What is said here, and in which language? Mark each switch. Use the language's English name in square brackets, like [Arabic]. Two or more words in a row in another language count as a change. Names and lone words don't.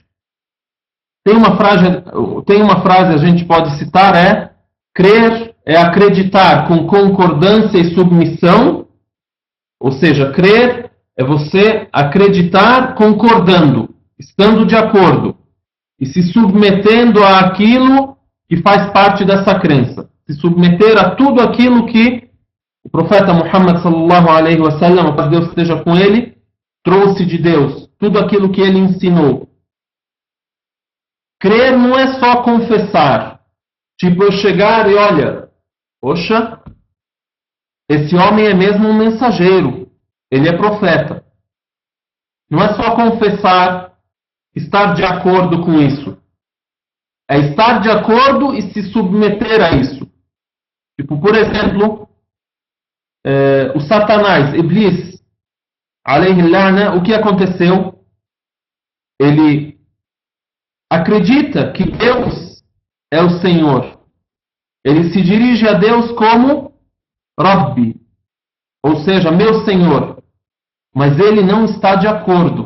[Portuguese] Tem uma frase a gente pode citar, crer é acreditar com concordância e submissão, ou seja, crer é você acreditar concordando, estando de acordo, e se submetendo àquilo que faz parte dessa crença, se submeter a tudo aquilo que o profeta Muhammad [Arabic] صلى الله عليه وسلم, [Portuguese] que Deus esteja com ele, trouxe de Deus, tudo aquilo que ele ensinou. Crer não é só confessar. Tipo, eu chegar e olha, poxa, esse homem é mesmo um mensageiro. Ele é profeta. Não é só confessar, estar de acordo com isso. É estar de acordo e se submeter a isso. Tipo, por exemplo, o Satanás, [Arabic] Iblis, عليه لعنة, [Portuguese] o que aconteceu? ele acredita que Deus é o Senhor. Ele se dirige a Deus como Rabbi, ou seja, meu Senhor. Mas ele não está de acordo.